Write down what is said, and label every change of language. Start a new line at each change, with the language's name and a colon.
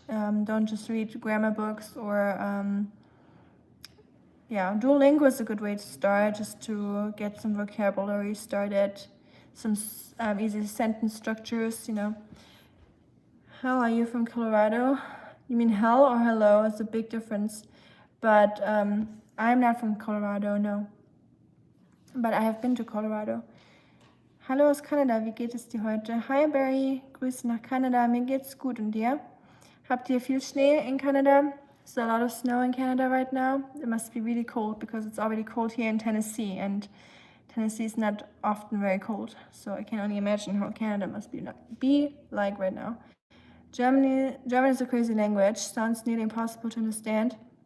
English: Don't just read grammar books or Duolingo is a good way to start, just to get some vocabulary started, some easy sentence structures, How are you from Colorado? You mean hell or hello? It's a big difference. But I'm not from Colorado, no. But I have been to Colorado.
German: Hallo aus Kanada, wie geht es dir heute? Hi Barry, Grüße nach Kanada, mir geht's gut und dir? Habt ihr viel Schnee in Canada?
English: There's a lot of snow in Canada right now. It must be really cold because it's already cold here in Tennessee, and Tennessee is not often very cold. So I can only imagine how Canada must be like right now. German is a crazy language. Sounds nearly impossible to understand.